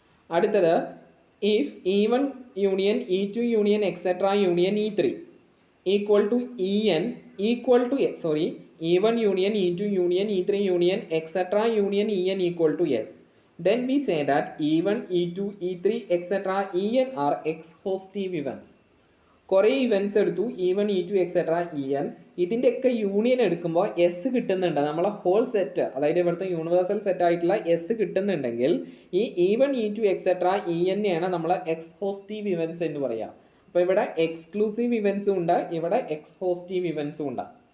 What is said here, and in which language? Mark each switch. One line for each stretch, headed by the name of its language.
English: അടുത്തത് if E1 union E2 union etcetera union E3 equal to En equal to E1 union E2 union E3 union etcetera union En equal to S. Then we say that E1, E2, E3, etc. En are exhaustive events.
Malayalam: കുറേ events എടുത്തു, E1, E2, etc. En. ഇതിൻ്റെയൊക്കെ union എടുക്കുമ്പോൾ S കിട്ടുന്നുണ്ട്. നമ്മളെ whole set, അതായത് ഇവിടുത്തെ universal set ആയിട്ടുള്ള S കിട്ടുന്നുണ്ടെങ്കിൽ ഈ E1, E2, etc. En നമ്മൾ എക്സ്ഹോസ്റ്റീവ് ഇവൻറ്റ്സ് എന്ന് പറയാം. അപ്പോൾ ഇവിടെ എക്സ്ക്ലൂസീവ് ഇവൻറ്റ്സും ഉണ്ട്, ഇവിടെ എക്സ്ഹോസ്റ്റീവ് ഇവൻറ്റ്സും ഉണ്ട്.